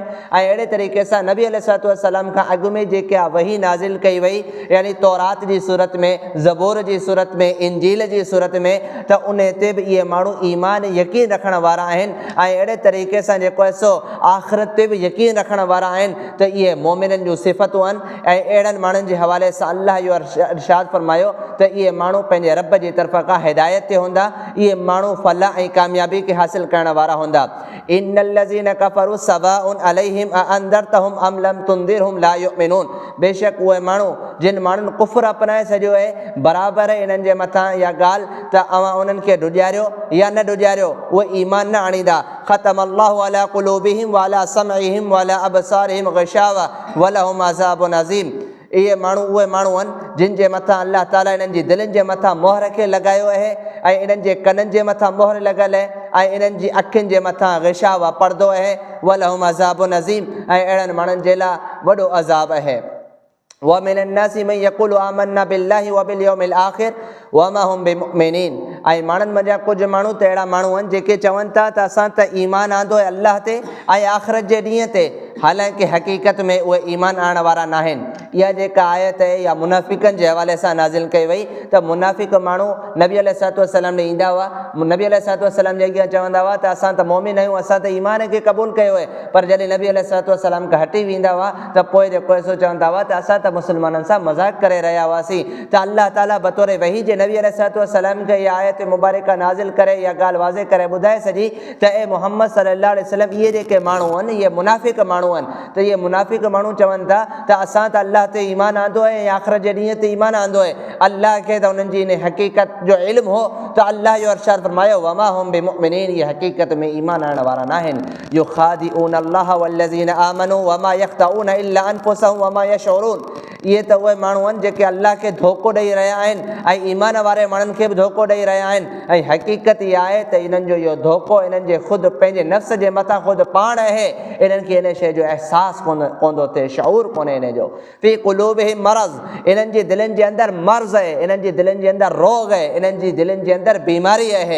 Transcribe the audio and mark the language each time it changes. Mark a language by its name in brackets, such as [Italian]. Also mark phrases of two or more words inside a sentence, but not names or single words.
[Sindhi] ऐं अहिड़े तरीक़े सां नबी [Arabic] عليه الصلاة والسلام [Sindhi] खां अॻु में जेका वही नाज़िल कई वई यानी तौरात जी सूरत में, ज़बूर जी सूरत में, इंजील जी सूरत में त उन ते बि इहे माण्हू ईमान यकीन रखण वारा आहिनि ऐं अहिड़े तरीक़े सां जेको आहे सो आख़िरत ते बि यकीन रखण वारा आहिनि त इहे मोमिननि जूं सिफ़तूं आहिनि। ऐं अहिड़नि माण्हुनि जे हवाले सां अल्लाह इहो इरशाद फरमायो त इहे माण्हू पंहिंजे रब जी तरफ़ खां हिदायत ते हूंदा। इहे माण्हू फलाह ऐं कामयाबी खे हासिल करण वारा हूंदा। [Arabic] إن الذين كفروا سواء عليهم أأنذرتهم أم لم تنذرهم لا يؤمنون [Sindhi] बेशक उहे माण्हू जिन माण्हुनि कुफ़्र अपनाए छॾियो आहे बराबरि आहे इन्हनि जे मथां इहा ॻाल्हि त अवां उन्हनि खे ॾुॼारियो या न ॾुॼारियो उहे ईमान न आणींदा। [Arabic] ختم الله على قلوبهم وعلى سمعهم وعلى أبصارهم غشاوة ولهم عذاب عظيم [Sindhi] इहे माण्हू उहे माण्हू आहिनि जिन जे मथां अल्लाह ताला इन्हनि जी दिलनि जे मथां मोहर खे लॻायो आहे ऐं इन्हनि जे कननि जे मथां मोहर लॻल आहे ऐं इन्हनि जी अखियुनि जे मथां ग़िशावा पर्दो आहे। [Arabic] ولهم عذاب عظيم [Sindhi] ऐं अहिड़नि माण्हुनि जे लाइ वॾो अज़ाब आहे। [Arabic] ومن الناس من يقول آمنا بالله وباليوم الآخر وما هم بمؤمنين [Sindhi] ऐं माण्हुनि मंझां कुझु माण्हू त अहिड़ा माण्हू आहिनि जेके चवनि था त असां त ईमान आंदो आहे अल्लाह ते ऐं आख़िरत जे ॾींहं ते हालांकि हक़ीक़त में उहे ईमान आणण वारा न आहिनि। इहा जेका आयत आहे इहा मुनाफ़िक़नि जे हवाले सां नाज़िल कई वई त मुनाफ़िक़ माण्हू नबी [Arabic] عليه الصلاة والسلام [Sindhi] ॾे ईंदा हुआ। नबी [Arabic] عليه الصلاة والسلام [Sindhi] जे अॻियां चवंदा हुआ त असां त मोमिन आहियूं असां त ईमान खे क़बूल कयो आहे पर जॾहिं नबी [Arabic] عليه الصلاة والسلام [Sindhi] खां हटी वेंदा हुआ त पोइ जेको सो चवंदा हुआ त असां त मुस्लमाननि सां मज़ाक़ करे रहिया हुआसीं। त अल्लाह ताला बतौर वही जे नबी [Arabic] عليه الصلاة والسلام [Sindhi] खे इहा आयत मुबारका नाज़िल करे इहा ॻाल्हि वाज़े करे ॿुधाए सॼी त ए मुहम्मद [Arabic] صلى الله عليه وسلم [Sindhi] इहे जेके माण्हू आहिनि इहे मुनाफ़िक़ माण्हू आहिनि त इहे मुनाफ़िक़ माण्हू चवनि था त असां त अल्लाह ते ईमान आंदो आहे ऐं आख़िरत जे ॾींहं ते ईमान आंदो आहे। अल्लाह खे त उन्हनि जी इन हक़ीक़त जो इल्मु हो त अल्लाह इहो इरशाद फरमायो [Arabic] وما هم بمؤمنين [Sindhi] इहे हक़ीक़त में ईमान आणण वारा न आहिनि। [Arabic] يخادعون الله والذين آمنوا وما يخدعون إلا أنفسهم وما يشعرون [Sindhi] इहे त उहे माण्हू आहिनि जेके अल्लाह खे धोखो ॾेई रहिया आहिनि ऐं ईमान वारे माण्हुनि खे बि धोखो ॾेई रहिया आहिनि। ऐं हक़ीक़त इहा आहे त इन्हनि जो इहो धोखो इन्हनि जे ख़ुदि पंहिंजे नफ़्स जे मथां ख़ुदि पाण आहे। इन्हनि खे इन शइ जो अहसासु कोन थो थिए, शऊर कोन्हे इन जो। [Arabic] في قلوبهم مرض, [Sindhi] इन्हनि जी दिलनि जे अंदरि मर्ज़ आहे, इन्हनि जी दिलनि जे अंदरि रोग आहे, इन्हनि जी दिलनि जे अंदरि बीमारी आहे।